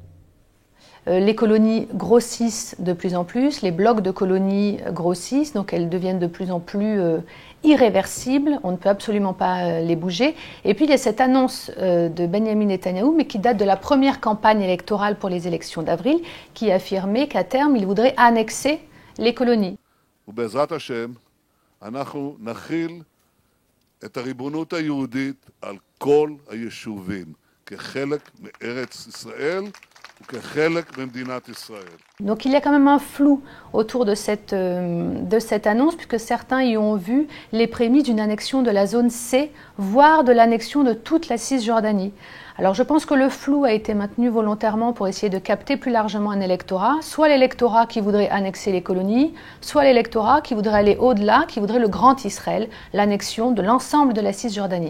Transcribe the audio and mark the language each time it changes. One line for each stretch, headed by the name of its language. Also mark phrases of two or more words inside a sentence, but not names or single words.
French: Les colonies grossissent de plus en plus, les blocs de colonies grossissent, donc elles deviennent de plus en plus irréversibles, on ne peut absolument pas les bouger. Et puis il y a cette annonce de Benjamin Netanyahou, mais qui date de la première campagne électorale pour les élections d'avril, qui affirmait qu'à terme il voudrait annexer les colonies.
Hebrew: ובעזרת השם, אנחנו נחיל את הריבונות היהודית על כל היישובים כחלק מארץ ישראל.
French: Donc il y a quand même un flou autour de cette annonce, puisque certains y ont vu les prémices d'une annexion de la zone C, voire de l'annexion de toute la Cisjordanie. Alors je pense que le flou a été maintenu volontairement pour essayer de capter plus largement un électorat, soit l'électorat qui voudrait annexer les colonies, soit l'électorat qui voudrait aller au-delà, qui voudrait le Grand Israël, l'annexion de l'ensemble de la Cisjordanie.